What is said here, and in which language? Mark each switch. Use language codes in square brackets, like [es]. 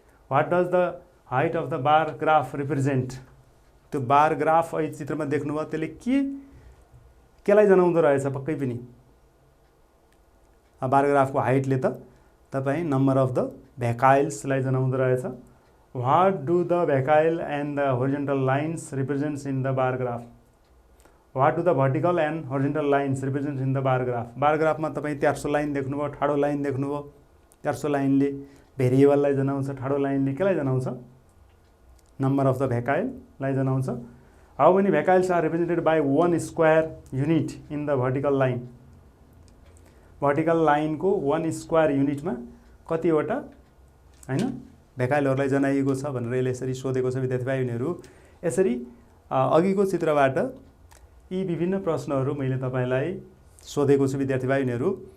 [en] what does the height of the bar graph represent [ne] त्यो bar graph अहिले चित्रमा देख्नुभयो त्यसले केलाई जनाउँदो रहेछ पक्कै पनि बार ग्राफको हाइटले त तपाई नम्बर अफ द भेहिकल्सलाई जनाउँदो रहेछ [en] What do the vertical and the horizontal lines represents in the bar graph? What do the vertical and horizontal lines represents in the bar graph? [ne] बार ग्राफमा तपाईँ 300 लाइन देख्नुभयो, ठाडो लाइन देख्नुभयो। 300 लाइनले भेरिएबललाई जनाउँछ, ठाडो लाइनले केलाई जनाउँछ? नम्बर अफ द भेकाइललाई जनाउँछ। [en] How many vectors are represented by 1 square unit in the vertical line? [ne] Vertical line को 1 square unit मा कतिवटा हैन भेकाइलहरुलाई जनाइएको छ भनेर यसले यसरी सोधेको छ विद्यार्थी भाइ बहिनीहरु। यसरी अघिको चित्रबाट यी विभिन्न प्रश्नहरु मैले तपाईलाई सोधेको छु विद्यार्थी भाइ बहिनीहरु।